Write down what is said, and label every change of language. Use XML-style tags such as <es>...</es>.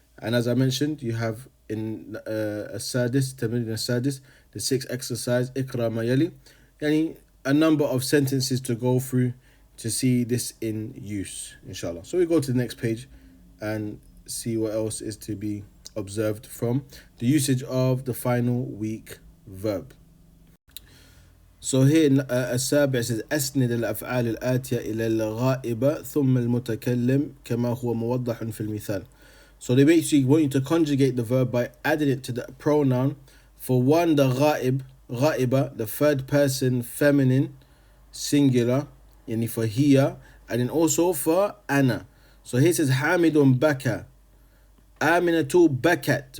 <en>And as I mentioned, you have in السادس, تمرين السادس, the sixth exercise,</en> <ar>اقرأ ما يلي,</ar> <en>يعني a number of sentences to go through to see this in use, inshallah. So we go to the next page and see what else is to be observed from the usage of the final weak verb. So here</en> <ar>السابع says أسند الأفعال الآتية إلى الغائبة ثم المتكلم كما هو موضح في المثال.</ar> <en>So they basically want you to conjugate the verb by adding it to the pronoun. For one, the غائبة, the third person feminine singular, yani for hiya, and then also for ana. So here it says</en> <ar>حامد بكى, آمنة بكت.</ar>